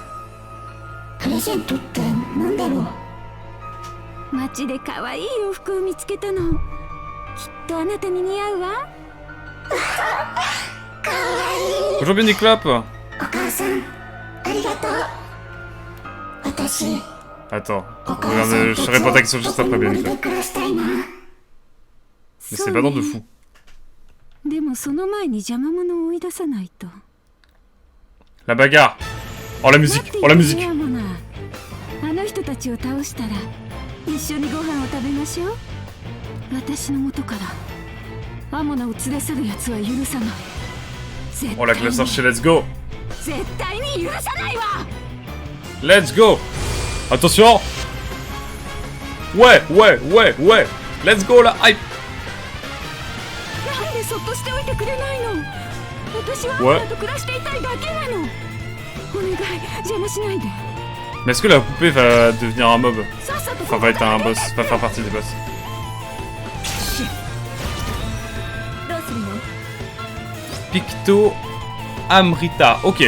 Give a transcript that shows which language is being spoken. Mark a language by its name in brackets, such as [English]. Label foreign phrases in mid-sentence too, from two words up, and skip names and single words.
[Japanese] プレゼントって何だろう。街で可愛い洋服を見つけたの。きっとあなたに似合うわ。可愛い。 [French] Bonjour Biniclop. [Japanese] お母さん、ありがとう。私。 [French] Attends, regarde, je réponds à ta question juste après Biniclop. Mais c'est badant de fou. [Japanese] でもその前に邪魔者を追い出さないと。 [French] La bagarre. Oh la musique. Oh la musique. [Japanese] あの人たちを倒したら一緒にご飯を食べましょう。私の元からアモナを連れ去るやつは許さない。 [French] Oh la classe archer, [English] let's go. [Japanese] 絶対に許さないわ。 [English] Let's go. [French] Attention. Ouais. [English] Let's go [French] là. Hype. Ouais. Mais est-ce que la poupée va devenir un mob? Enfin, va être un boss, va faire partie des boss. Picto Amrita, ok.